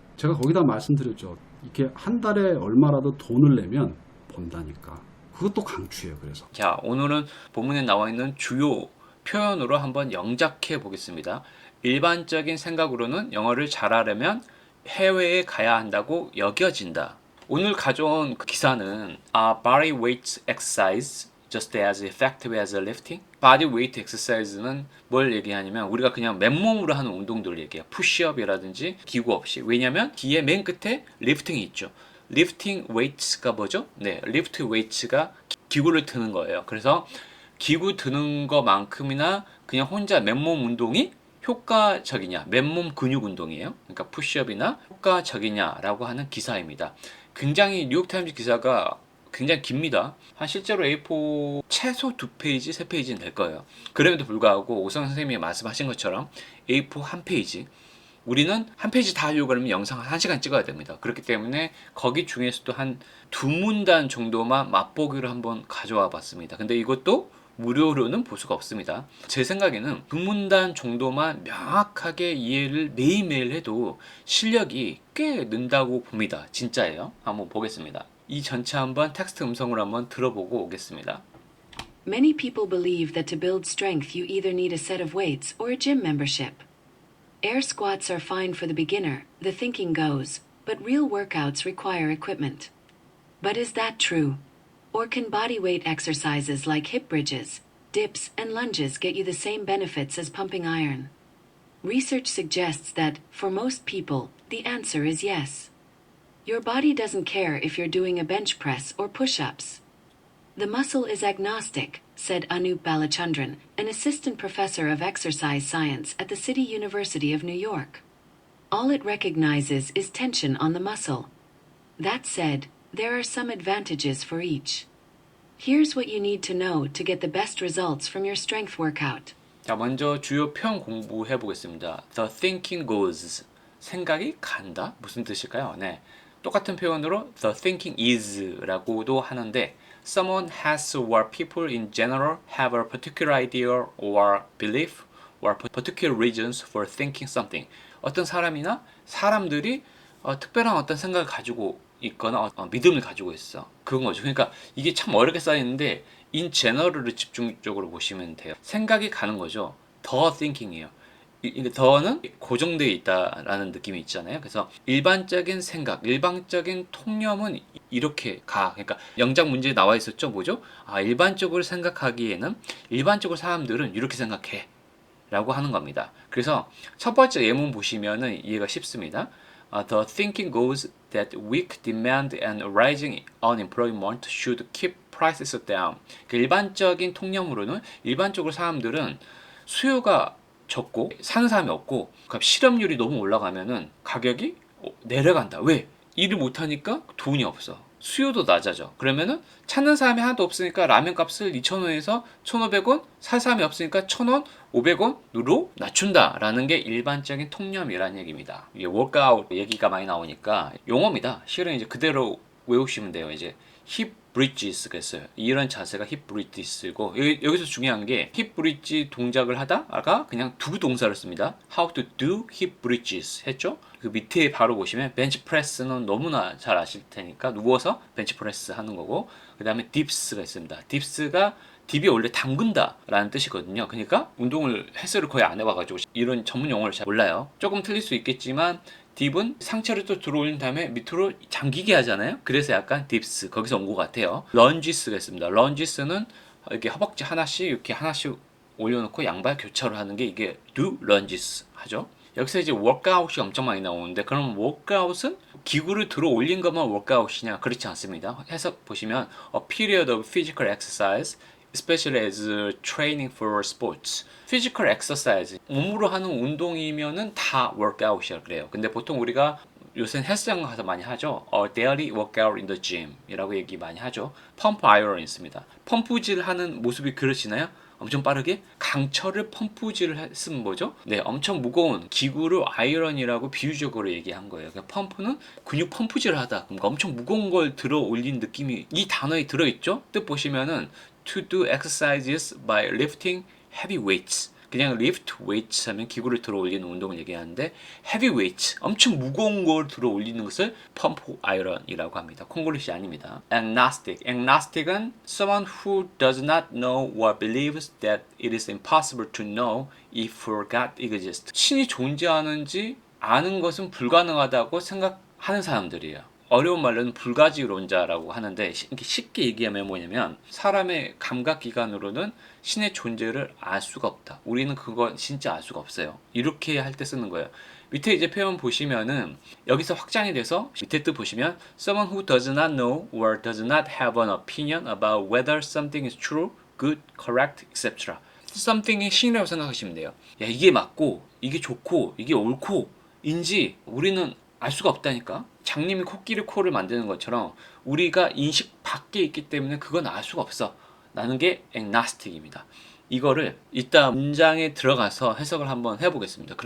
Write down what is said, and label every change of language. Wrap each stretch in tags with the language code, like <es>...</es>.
<ko>제가 거기다 말씀드렸죠. 이렇게 한 달에 얼마라도 돈을 내면 본다니까. 그것도 강추해요. 그래서. 자, 오늘은 본문에 나와 있는 주요 표현으로 한번 영작해 보겠습니다. 일반적인 생각으로는 영어를 잘하려면 해외에 가야 한다고 여겨진다. 오늘 가져온 그 기사는</ko> <en>body weight exercise just as effective as lifting. body weight exercise</en> <ko>는 뭘 얘기하냐면 우리가 그냥 맨몸으로 하는 운동들을 얘기해요. 푸시업이라든지 기구 없이. 왜냐면 뒤에 맨 끝에 lifting이 있죠.</ko> <en>lifting weights</en> <ko>가 뭐죠? 네,</ko> <en>lift weights</en> <ko>가 기구를 드는 거예요. 그래서 기구 드는 것만큼이나 그냥 혼자 맨몸 운동이 효과적이냐, 맨몸 근육 운동이에요. 그러니까 푸시업이나 효과적이냐라고 하는 기사입니다. 굉장히 뉴욕타임즈 기사가 굉장히 깁니다. 한 실제로 A4 최소 2페이지, 3페이지는 될 거예요. 그럼에도 불구하고 오성 선생님이 말씀하신 것처럼 A4 한 페이지, 우리는 한 페이지 다 하려고 하면 영상 1시간 찍어야 됩니다. 그렇기 때문에 거기 중에서도 한 2문단 정도만 맛보기로 한번 가져와 봤습니다. 근데 이것도 무료로는 볼 수가 없습니다. 제 생각에는 2문단 정도만 명확하게 이해를 매일매일 해도 실력이 꽤 는다고 봅니다. 진짜예요. 한번 보겠습니다. 이 전체 한번 텍스트 음성으로 한번 들어보고 오겠습니다.</ko> <en>Many people believe that to build strength you either need a set of weights or a gym membership. Air squats are fine for the beginner, the thinking goes, but real workouts require equipment. But is that true? Or can body weight exercises like hip bridges, dips, and lunges get you the same benefits as pumping iron? Research suggests that, for most people, the answer is yes. Your body doesn't care if you're doing a bench press or push-ups. The muscle is agnostic, said Anup Balachandran, an assistant professor of exercise science at the City University of New York. All it recognizes is tension on the muscle. That said, there are some advantages for each. Here's what you need to know to get the best results from your strength workout.</en> <ko>자, 먼저 주요 표현 공부해 보겠습니다.</ko> <en>The thinking goes.</en> <ko>생각이 간다? 무슨 뜻일까요? 네. 똑같은 표현으로</ko> <en>the thinking is</en> <ko>라고도 하는데</ko> <en>someone has or people in general have a particular idea or belief or particular reasons for thinking something.</en> <ko>어떤 사람이나 사람들이 특별한 어떤 생각을 가지고 있거나 믿음을 가지고 있어. 그건 거죠. 그러니까 이게 참 어렵게 쌓이는데</ko> <en>in general</en> <ko>을 집중적으로 보시면 돼요. 생각이 가는 거죠. 더 thinking이에요. 더는 고정되어 있다라는 느낌이 있잖아요. 그래서 일반적인 생각, 일반적인 통념은 이렇게 가. 그러니까 영작 문제에 나와 있었죠. 뭐죠? 일반적으로 생각하기에는 일반적으로 사람들은 이렇게 생각해. 라고 하는 겁니다. 그래서 첫 번째 예문 보시면은 이해가 쉽습니다.</ko> <en>The thinking goes that weak demand and rising unemployment should keep prices down.</en> <ko>그 일반적인 통념으로는 일반적으로 사람들은 수요가 적고 사는 사람이 없고 그러니까 실업률이 너무 올라가면은 가격이 내려간다. 왜? 일을 못하니까 돈이 없어. 수요도 낮아져. 그러면은 찾는 사람이 하나도 없으니까 라면 값을 2,000원에서 1,500원, 살 사람이 없으니까 1,000원, 500원으로 낮춘다라는 게 일반적인 통념이라는 얘기입니다. 이게 워크아웃 얘기가 많이 나오니까 용어입니다. 실은 이제 그대로 외우시면 돼요. 이제 힙 브릿지스가 있어요. 이런 자세가 힙 브릿지스고 여기서 중요한 게 힙 브릿지 동작을 하다가 그냥 두 동사를 씁니다.</ko> <en>How to do hip bridges</en> <ko>했죠? 그 밑에 바로 보시면 벤치 프레스는 너무나 잘 아실 테니까 누워서 벤치 프레스 하는 거고 그 다음에 딥스가 있습니다. 딥스가 딥이 원래 담근다 라는 뜻이거든요. 그러니까 운동을 헬스를 거의 안 해봐가지고 이런 전문 용어를 잘 몰라요. 조금 틀릴 수 있겠지만 딥은 상체를 또 들어올린 다음에 밑으로 잠기게 하잖아요. 그래서 약간 딥스 거기서 온 것 같아요. 런지스가 있습니다. 런지스는 이렇게 허벅지 하나씩 이렇게 하나씩 올려놓고 양발 교차를 하는 게 이게</ko> <en>do lunges</en> <ko>하죠. 여기서 이제 워크아웃이 엄청 많이 나오는데 그럼 워크아웃은 기구를 들어 올린 것만 워크아웃이냐? 그렇지 않습니다. 해석 보시면</ko> <en>a period of physical exercise especially as training for sports. physical exercise</en> <ko>몸으로 하는 운동이면은 다 workout이라 그래요. 근데 보통 우리가 요새 헬스장 가서 많이 하죠.</ko> <en>daily workout in the gym</en> <ko>이라고 얘기 많이 하죠. 펌프 아이런 있습니다. 펌프질 하는 모습이 그러시나요? 엄청 빠르게 강철을 펌프질을 했으면 뭐죠? 네, 엄청 무거운 기구를 아이런이라고 비유적으로 얘기한 거예요. 그러니까 펌프는 근육 펌프질을 하다. 그러니까 엄청 무거운 걸 들어 올린 느낌이 이 단어에 들어있죠? 뜻 보시면은</ko> <en>to do exercises by lifting heavy weights.</en> <ko>그냥</ko> <en>lift weights</en> <ko>하면 기구를 들어 올리는 운동을 얘기하는데</ko> <en>heavy weights,</en> <ko>엄청 무거운 걸 들어 올리는 것을 펌프 아이런이라고 합니다. 콩글리시 아닙니다.</ko> <en>agnostic은 someone who does not know or believes that it is impossible to know if God exists.</en> <ko>신이 존재하는지 아는 것은 불가능하다고 생각하는 사람들이에요. 어려운 말로는 불가지론자라고 하는데 쉽게 얘기하면 뭐냐면 사람의 감각기관으로는 신의 존재를 알 수가 없다. 우리는 그거 진짜 알 수가 없어요. 이렇게 할 때 쓰는 거예요. 밑에 이제 표현 보시면은 여기서 확장이 돼서 밑에 뜻 보시면</ko> <en>someone who does not know or does not have an opinion about whether something is true, good, correct, etc.</en> <ko>something이 신이라고 생각하시면 돼요. 야, 이게 맞고 이게 좋고 이게 옳고 인지 우리는 알 수가 없다니까. 장님이 코끼리 코를 만드는 것처럼 우리가 인식 밖에 있기 때문에 그건 알 수가 없어. 라는 게 agnostic입니다. 이거를 이따 문장에 들어가서 해석을 한번 해보겠습니다.</ko>